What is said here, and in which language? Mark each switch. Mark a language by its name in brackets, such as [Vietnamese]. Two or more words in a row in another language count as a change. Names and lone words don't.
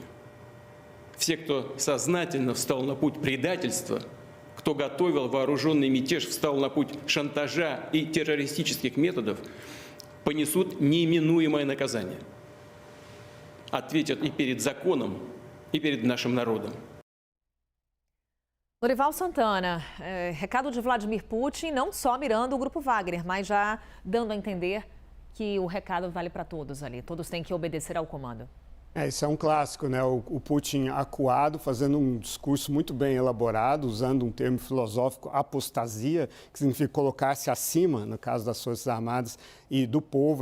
[Russian] Все, кто сознательно встал на путь предательства, кто готовил вооруженный мятеж, встал на путь шантажа и террористических методов, понесут неминуемое наказание. Ответят и перед законом, и перед нашим народом. [Portuguese] Lorival Santana, recado de Vladimir Putin, não só mirando o grupo Wagner, mas já dando a entender que o recado vale para todos ali. Todos têm que obedecer ao comando. Isso é um clássico, né? O Putin acuado, fazendo um discurso muito bem elaborado, usando um termo filosófico, apostasia, que significa colocar-se acima, no caso das Forças Armadas, e do povo.